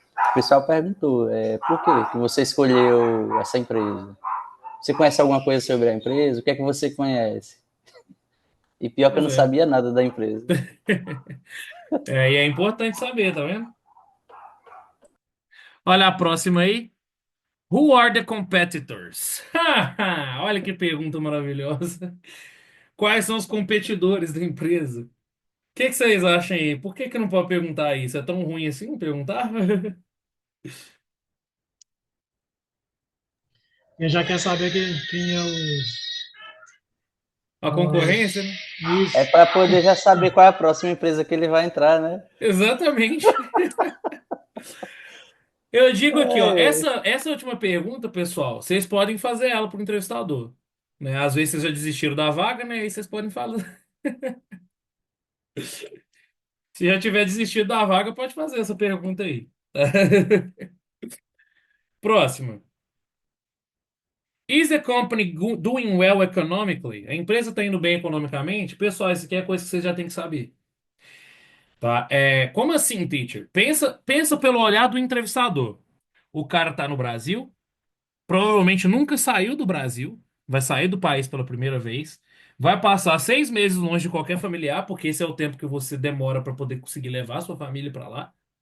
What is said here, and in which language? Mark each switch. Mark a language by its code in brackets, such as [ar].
[pt] O pessoal perguntou, por que você escolheu essa empresa? Você conhece alguma coisa sobre a empresa? O que é que você conhece? E pior que eu Pois não é. sabia nada da empresa. E é importante saber, tá vendo? Olha a próxima aí. [en] Who are the competitors? [pt] Olha que pergunta maravilhosa. Quais são os competidores da empresa? O que vocês acham aí? Por que não pode perguntar isso? É tão ruim assim perguntar? Ele já quer saber quem é os. A concorrência, né? É Isso. para poder já saber qual é a próxima empresa que ele vai entrar, né? Exatamente. Eu digo aqui, ó, É, essa última pergunta, pessoal, vocês podem fazer ela para o entrevistador, né? Às vezes vocês já desistiram da vaga, né? Aí vocês podem falar. Se já tiver desistido da vaga, pode fazer essa pergunta aí. Próxima. [en] Is the company doing well economically? [pt] A empresa está indo bem economicamente? Pessoal, isso aqui é coisa que você já tem que saber. Tá? Como assim, teacher? Pensa pelo olhar do entrevistador. O cara tá no Brasil, provavelmente nunca saiu do Brasil, vai sair do país pela primeira vez, vai passar 6 meses longe de qualquer familiar, porque esse é o tempo que você demora para poder conseguir levar sua família para lá.